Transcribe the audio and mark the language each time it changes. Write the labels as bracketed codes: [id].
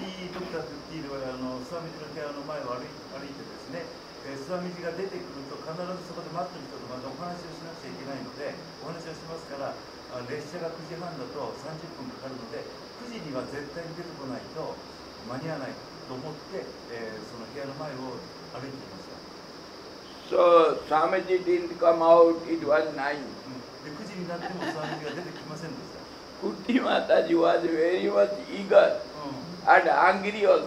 [ja] ドクター・クッティールはスワミジの部屋の前を歩いてですね、スワミジが出てくると必ずそこで待ってる人とまたお話をしなくちゃいけないので、お話をしますから、列車が9時半だと30分かかるので、9時には絶対に出てこないと間に合わないと思って、その部屋の前を歩いていました。 [en] So Swamiji didn't come out, it was 9. [ja] で9時になってもスワミジが出てきませんでした。 [en] Kuti Mataji was very much eager and angry also.